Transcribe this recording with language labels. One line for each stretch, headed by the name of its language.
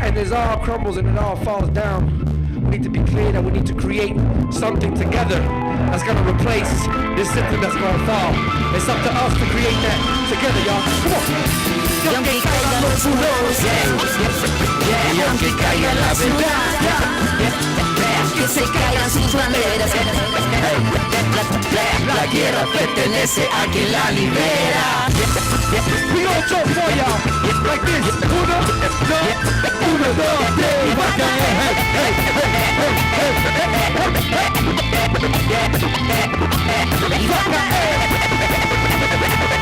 English: And as all crumbles and it all falls down, we need to be clear that we need to create something together that's going to replace this system that's going to fall. It's up to us to create that together, y'all. Come on.
Spanish: Y aunque caigan los muros, y aunque caiga la ciudad, que se caigan sus banderas, la guerra pertenece a quien la libera.
English: We all jump for y'all, like this.
Spanish: Uno, dos, tres, va a caer. Y va a caer.